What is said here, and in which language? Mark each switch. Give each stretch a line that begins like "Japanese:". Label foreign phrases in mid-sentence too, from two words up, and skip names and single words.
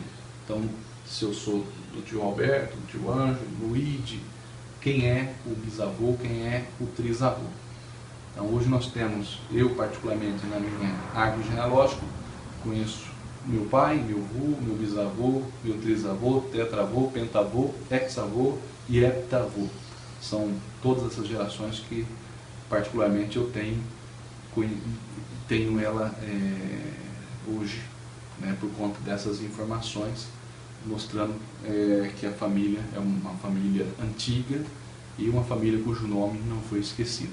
Portuguese: Então, se eu sou do tio Alberto, do tio Ângelo, Luigi, quem é o bisavô, quem é o trisavô. Então, hoje nós temos, eu particularmente, na minha árvore genealógica, conheço meu pai, meu avô, meu bisavô, meu trisavô, tetravô, pentavô, hexavô e heptavô. São todas essas gerações que, particularmente, eu tenho ela hoje, né, por conta dessas informações, mostrando que a família é uma família antiga e uma família cujo nome não foi esquecido.